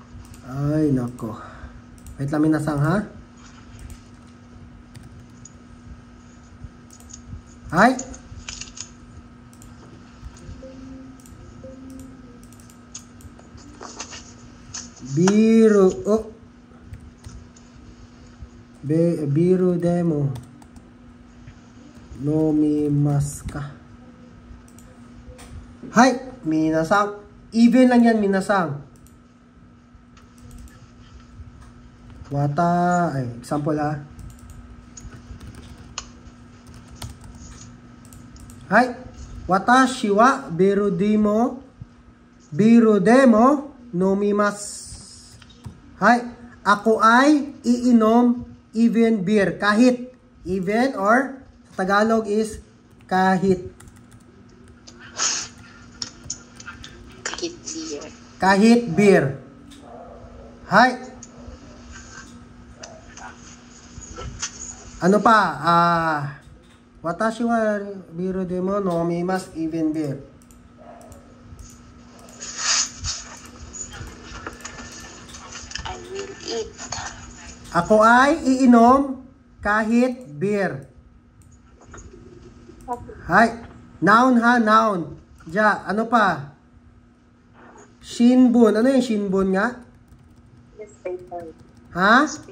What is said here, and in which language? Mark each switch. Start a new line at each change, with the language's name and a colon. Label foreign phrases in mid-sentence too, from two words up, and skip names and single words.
Filipino: Ay, nako. Wait lang minasang ha. はい。
Japanese: ビールをビールでも飲みますか？はい、皆さん。
Filipino: Even lang yan, minasang. Example ha.
Japanese: Hai, watashi wa biru demo nomimasu. Hai,
Filipino: ako ay iinom even beer. Kahit. Even or sa Tagalog is kahit. Kahit beer. Hai. Ano pa?
Japanese: Watashi wa biru demo nomimasu
English: even beer. I will eat.
Filipino: Ako ay iinom kahit beer. Hai. Noun ha, noun. Ja, ano pa? Shinbun. Ano yung shinbun nga?
English: Newspaper.
Filipino: Ha?